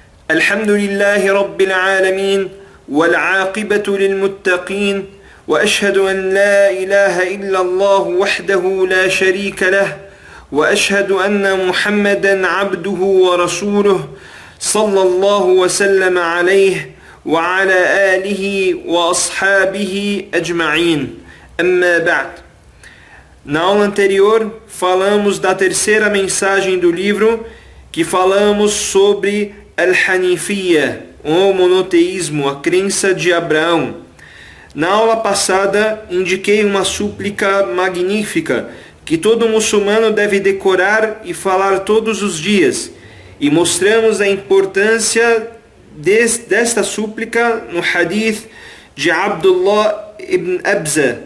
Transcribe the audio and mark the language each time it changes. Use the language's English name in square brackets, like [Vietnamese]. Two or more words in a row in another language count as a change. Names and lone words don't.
[Arabic] الحمد لله رب العالمين والعاقبة للمتقين وأشهد أن لا إله إلا الله وحده لا شريك له وأشهد أن محمدا عبده ورسوله صلى الله وسلم عليه وعلى آله وأصحابه أجمعين أما بعد. [Portuguese] Na aula anterior falamos da terceira mensagem do livro, que falamos sobre Al-Hanifiyya, o monoteísmo, a crença de Abraão. Na aula passada indiquei uma súplica magnífica que todo muçulmano deve decorar e falar todos os dias, e mostramos a importância desta súplica no hadith de Abdullah ibn Abza.